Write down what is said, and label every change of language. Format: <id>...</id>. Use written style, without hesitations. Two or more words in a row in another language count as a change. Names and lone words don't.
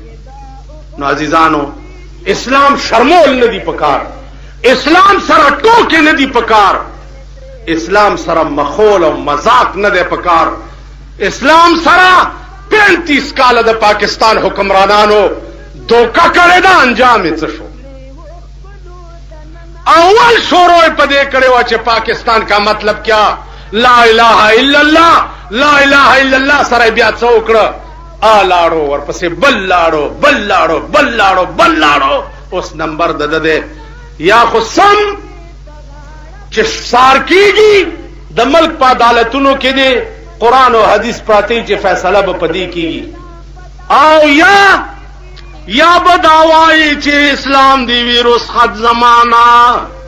<ps>نو عزیزانو اسلام شرمول نه دی پکار، اسلام سره ټوکې نه دی پکار، اسلام سره مخول او مذاق نه دی پکار. اسلام سره 35 کاله د پاکستان حکمرانانو دوکه کړې ده، انجام یې څه شو؟ اول شروع په دې کړې وه چې</ps> <ur>پاکستان کا مطلب کیا،</ur> <ar>لا الہ الا اللہ، لا الہ الا اللہ</ar> <ps>سره بیا څه وکړه؟ لاړو ورپسې بل لاړو بل لاړو بل لاړو بل لاړو. اوس نمبر د ده یا خو سم چې سار کیږي د ملک په عدالتونو کې دی قرآن او حدیث پراتی چې فیصله به پدې کیږي، او یا به دعوایی چې اسلام دی وی رسخت زمانہ،</ps>